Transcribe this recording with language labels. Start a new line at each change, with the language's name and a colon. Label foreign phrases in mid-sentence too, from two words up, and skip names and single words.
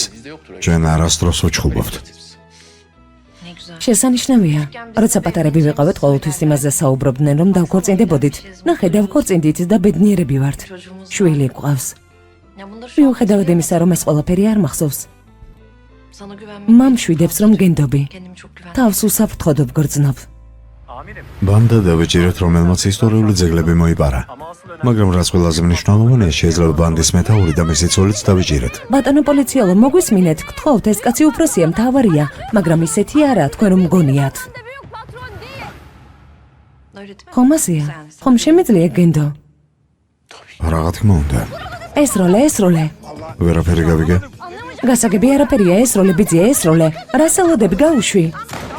Georgian: ჩვენ არასდროს ვჩხუბობთ. შესანიშნავია. როცა პატარები ვიყავით, ყოველთვის იმაზე საუბრობდნენ, რომ დავქორწინდებოდით. ნახე, დავქორწინდით და ბედნიერები ვართ. შვილი გვყავს. მიუხედავად იმისა, რომ ეს ყველაფერი არ მახსოვს.
Turkish: Sana güvenmek.
Georgian: მამშვიდებს რომ გენდობი.
Turkish: Kendimi çok güvenli.
Georgian: თავს უსაფრთხოდობ გრძნობ. ბანდა დავეჭირეთ, რომელმაც ისტორიული ძეგლები მოიპარა. მაგრამ რაც ყველაზე მნიშვნელოვანია, შეიძლება ბანდის მეთაური და მისი ცოლიც დავეჭირეთ. ბატონო პოლიციელო, მოგვისმინეთ, გთხოვთ, ეს კაცი უფროსია, მთავარია, მაგრამ ისეთი არა, თქვენ რომ მგონიათ.
Turkish: Öyle değil mi?
Georgian: ხომ ასია? ხომ შემიძლია გენდო? რა თქმა უნდა. ესროლე. ვერაფერი გავიგე. გასაგები არაფერია, ესროლე, ბიძია, ესროლე. რა სალოდები გაუშვი?